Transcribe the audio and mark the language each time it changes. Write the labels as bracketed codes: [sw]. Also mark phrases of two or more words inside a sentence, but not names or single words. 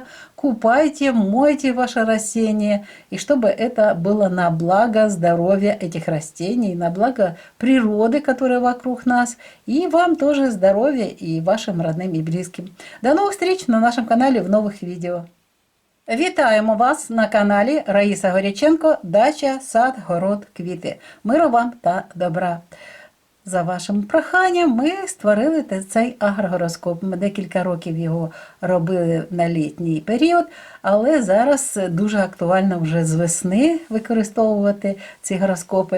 [ru] Купайте, мойте ваше растение. И чтобы это было на благо здоровья этих растений, на благо природы, которая вокруг нас. И вам тоже здоровья, и вашим родным и близким. До новых встреч на нашем канале в новых видео. [uk] Вітаємо вас на каналі Раїса Горяченко «Дача, сад, город, квіти». Миру вам та добра. За вашим проханням ми створили цей агрогороскоп. Ми декілька років його робили на літній період, але зараз дуже актуально вже з весни використовувати ці гороскопи.